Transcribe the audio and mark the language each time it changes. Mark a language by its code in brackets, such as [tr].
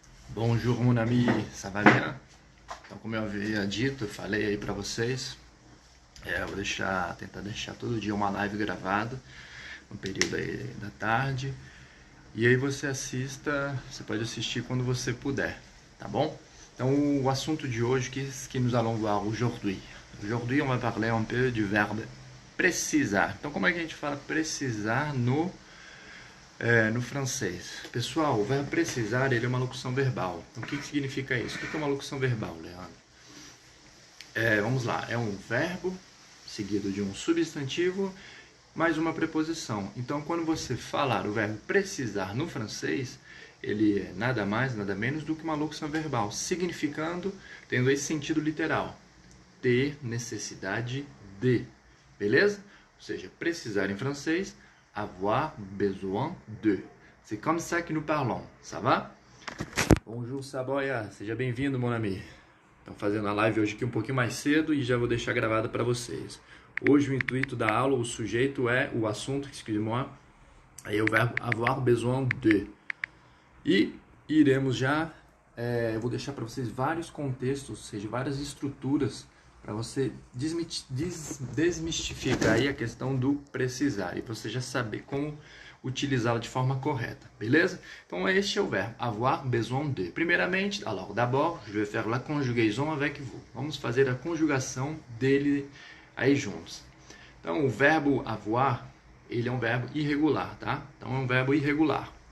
[fr] Bonjour mon ami, ça va bien? [pt] Então, como eu havia dito, eu falei aí pra vocês, eu vou tentar deixar todo dia uma live gravada, no período aí da tarde, e aí você pode assistir quando você puder, tá bom? Então, o assunto de hoje que [fr] nous allons voir aujourd'hui. Aujourd'hui, on va parler un peu du verbe precisar. [pt] Então, como é que a gente fala precisar no francês? Pessoal, o verbo precisar, ele é uma locução verbal. Então, o que significa isso? O que é uma locução verbal, Leandro? Vamos lá, é um verbo seguido de um substantivo mais uma preposição. Então, quando você falar o verbo precisar no francês, ele é nada mais, nada menos do que uma locução verbal, significando, tendo esse sentido literal, ter necessidade de, beleza? Ou seja, precisar em francês, avoir besoin de. [fr] C'est comme ça que nous parlons, ça va? Bonjour Saboia, [pt] seja bem-vindo, [fr] mon ami. [pt] Estamos fazendo a live hoje aqui um pouquinho mais cedo e já vou deixar gravada para vocês. Hoje o intuito da aula, o sujeito é o assunto, excuse-moi, aí é o verbo avoir besoin de. E iremos já, eu vou deixar para vocês vários contextos, ou seja, várias estruturas para você desmistificar aí a questão do precisar e você já saber como utilizá-la de forma correta, beleza? Então este é o verbo avoir besoin de. [fr] Primeiramente, alors d'abord, je vais faire la conjugaison avec vous. [pt] Vamos fazer a conjugação dele aí juntos. Então o verbo avoir, ele é um verbo irregular, tá? Então é um verbo irregular.